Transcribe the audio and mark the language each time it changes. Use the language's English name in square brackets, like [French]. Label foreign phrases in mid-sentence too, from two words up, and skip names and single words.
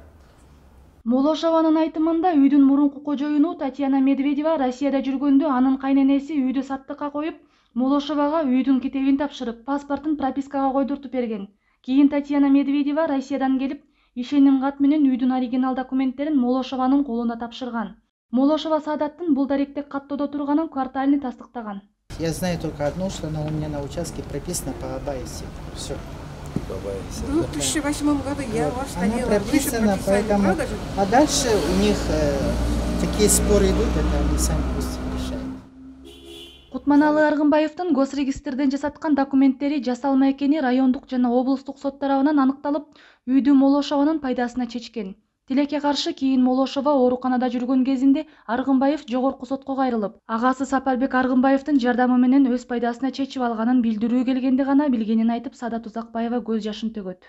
[Kyrgyz] Молошованын айтымында үйдүн мурунку кожоюну Татьяна Медведева Россияда жүргөндө анын кайненеси үйдү саттыкка коюп, Молошовага үйдүн китебин тапшырып, паспортун пропискага койдуртуп берген. Кийин Татьяна Медведева Россиядан келип, ишеним кат менен үйдүн оригинал документтерин Молошованын колуна тапшырган. Молошова Саадаттын бул даректе каттоодо турганын квартальный тастыктаган. [Russian] Я знаю только одно, что она у меня на участке прописана по Абаевсе. Все. В 2008 году я вас она прописана, поэтому... А дальше у них такие споры идут, это они сами пусть решают. [Kyrgyz] Кутманалы Аргынбаевдин госрегистрден жасаткан документтери жасалма экени райондук жана облустук сот тарабынан аныкталып, үйдү Молошованын пайдасына чечкен. Тилекке каршы кийин Молошова ооруканада жүргөн кезинде Аргынбаев жогорку сотко кайрылып, агасы Сапарбек Аргынбаевдин жардамы менен өз пайдасына чечип алганын билдирүү келгенде гана билгенин айтып, Саадат Узакбаева көз жашын төгөт.